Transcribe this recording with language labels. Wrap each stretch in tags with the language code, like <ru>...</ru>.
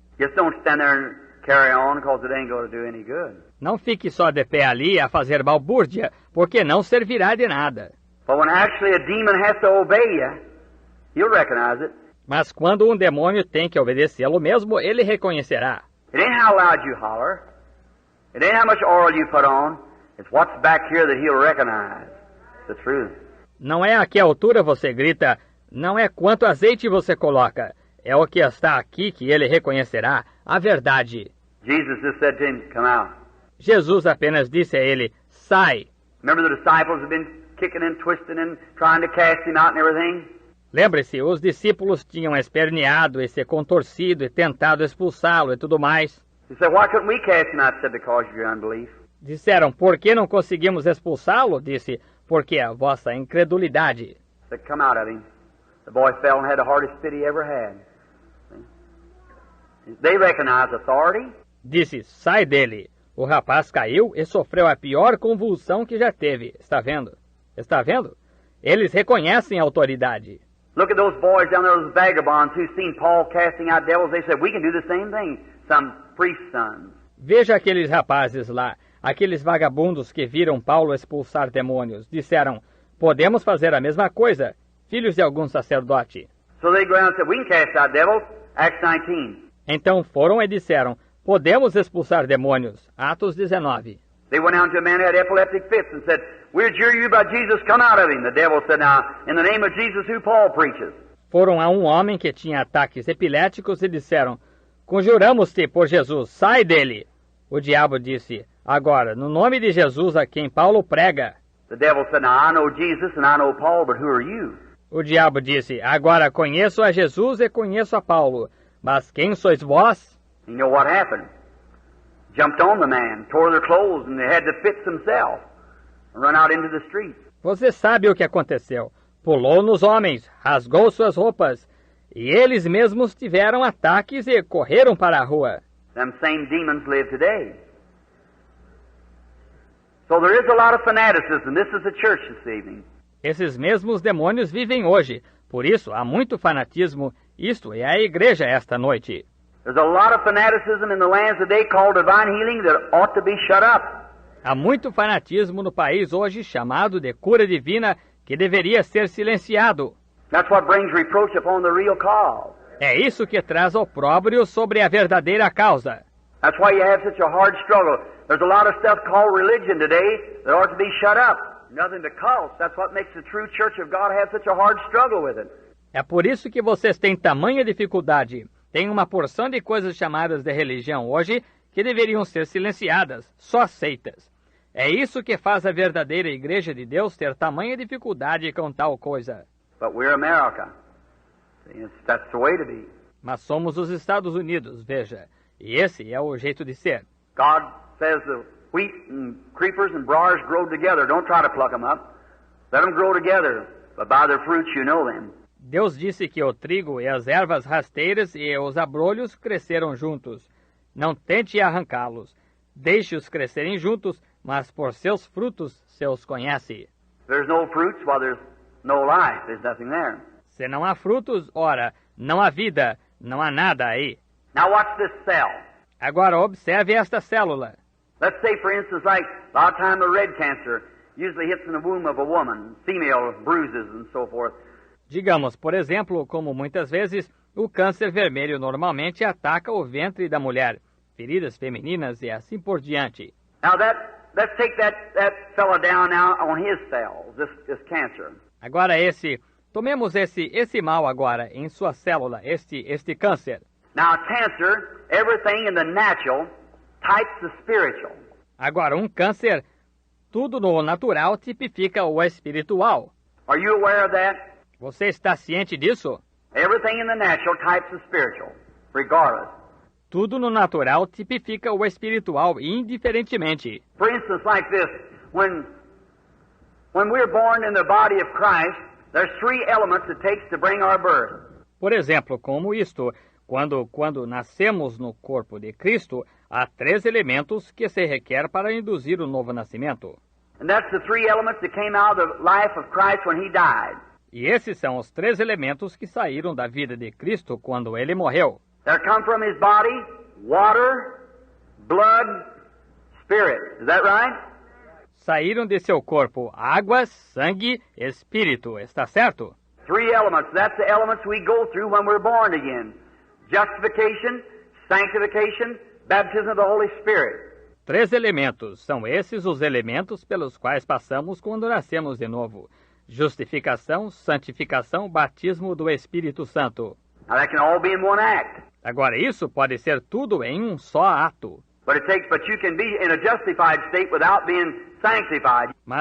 <en>Just don't stand there and carry on, because it ain't going to do any good.</en> <pt>Não fique só de pé ali a fazer balbúrdia, porque não servirá de nada.</pt> <en>But when actually a demon has to obey you, you'll recognize it.</en> <pt>Mas quando um demônio tem que obedecê-lo mesmo, ele reconhecerá.</pt> <en>It ain't how loud you holler. It ain't how much oil you put on. It's what's back here that he'll recognize. The truth.</en> <pt>Não é a que altura você grita, não é quanto azeite você coloca, é o que está aqui que ele reconhecerá, a verdade.</pt> <en>Jesus just said to him, come out.</en> <pt>Jesus apenas disse a ele, sai.</pt> <en>Remember the disciples have been kicking and twisting and trying to cast him out and everything?</en> <pt>Lembre-se, os discípulos tinham esperneado e se contorcido e tentado expulsá-lo e tudo mais.</pt> <en>He said, why couldn't we cast him out? He said, because of your unbelief.</en> <pt>Disseram, por que não conseguimos expulsá-lo? Disse, porque a vossa incredulidade.</pt> <en>He said, come out of him. The boy fell and had the hardest fit he ever had. They recognize authority.</en> <pt>Disse, sai dele. O rapaz caiu e sofreu a pior convulsão que já teve. Está vendo? Está vendo? Eles reconhecem a autoridade.</pt> <en>Look at those boys down there, those vagabonds who seen Paul casting out devils. They said, we can do the same thing. Some priest's sons.</en> <pt>Veja aqueles rapazes lá, aqueles vagabundos que viram Paulo expulsar demônios. Disseram, podemos fazer a mesma coisa. Filhos de algum sacerdote.</pt> <en>So they go out and said, we can cast out devils. Acts 19.</en> <pt>Então foram e disseram, podemos expulsar demônios. Atos 19.</pt> <en>They went out to a man who had epileptic fits and said, we adjure you by Jesus, come out of him. The devil said, now, in the name of Jesus who Paul preaches.</en> <pt>Foram a um homem que tinha ataques epiléticos e disseram, conjuramos-te por Jesus, sai dele. O diabo disse, agora, no nome de Jesus a quem Paulo prega.</pt> <en>The devil said, now I know Jesus and I know Paul, but who are you?</en> <pt>O diabo disse, agora conheço a Jesus e conheço a Paulo, mas quem sois vós?</pt> <en>You know what happened? jumped on the man, tore their clothes, and they had to fix themselves and run out into the street.</en> <pt>Você sabe o que aconteceu. Pulou nos homens, rasgou suas roupas, e eles mesmos tiveram ataques e correram para a rua.</pt> <en>Them same demons live today. So there is a lot of fanaticism. This is the church this evening.</en> <pt>Esses mesmos demônios vivem hoje. Por isso, há muito fanatismo. Isto é a igreja esta noite.</pt> <en>There's a lot of fanaticism in the lands today called divine healing that ought to be shut up.</en> <pt>Há muito fanatismo no país hoje chamado de cura divina que deveria ser silenciado.</pt> <en>That's what brings reproach upon the real cause.</en> <pt>É isso que traz opróbrio sobre a verdadeira causa.</pt> <en>That's why you have such a hard struggle. There's a lot of stuff called religion today that ought to be shut up. Nothing but cults. That's what makes the true church of God have such a hard struggle with it.</en> <pt>É por isso que vocês têm tamanha dificuldade. Tem uma porção de coisas chamadas de religião hoje que deveriam ser silenciadas, só seitas. É isso que faz a verdadeira igreja de Deus ter tamanha dificuldade com tal coisa.</pt> <en>But we're America. That's the way to be.</en> <pt>Mas somos os Estados Unidos, veja. E esse é o jeito de ser.</pt> <en>God says the wheat and creepers and briars grow together. Don't try to pluck them up. Let them grow together. But by their fruits you know them.</en> <pt>Deus disse que o trigo e as ervas rasteiras e os abrolhos cresceram juntos. Não tente arrancá-los. Deixe-os crescerem juntos, mas por seus frutos se os conhece.</pt> <en>There's no fruits, well, there's no life. There's nothing there.</en> <pt>Se não há frutos, ora, não há vida, não há nada aí.</pt> <en>Now watch this cell.</en> <pt>Agora observe esta célula.</pt> <en>Let's say, for instance, like a lot of time the red cancer usually hits in the womb of a woman, female bruises and so forth.</en> <pt>Digamos, por exemplo, como muitas vezes o câncer vermelho normalmente ataca o ventre da mulher, feridas femininas e assim por diante.</pt> <en>Now let's take that fella down now on his cells, this cancer.</en> <pt>Agora tomemos esse mal agora em sua célula, este câncer.</pt> <en>Now cancer, everything in the natural types the spiritual.</en> <pt>Agora câncer, tudo no natural tipifica o espiritual.</pt> <en>Are you aware of that?</en> <pt>Você está ciente disso?</pt> <en>Everything in the natural types the spiritual, regardless.</en> <pt>Tudo no natural tipifica o espiritual indiferentemente.</pt> <en>For instance, like this, when we're born in the body of Christ, there's three elements it takes to bring our birth.</en> <pt>Por exemplo, como isto, quando nascemos no corpo de Cristo, há 3 elementos que se requer para induzir o novo nascimento.</pt> <en>And that's the three elements that came out of the life of Christ when he died.</en> <pt>E esses são os 3 elementos que saíram da vida de Cristo quando ele morreu.</pt> <en>There come from his body water, blood, spirit. Is that right?</en> <pt>Saíram de seu corpo água, sangue, espírito. Está certo?</pt> <en>3 elements. That's the elements we go through when we're born again. Justification, sanctification, baptism of the Holy Spirit.</en> <pt>3 elementos. São esses os elementos pelos quais passamos quando nascemos de novo. Justificação, santificação, batismo do Espírito Santo.</pt> <en>Now that can all be in one act.</en> <pt>Agora, isso pode ser tudo em um só ato.</pt> <en>But you can be in a justified state without being sanctified.</en>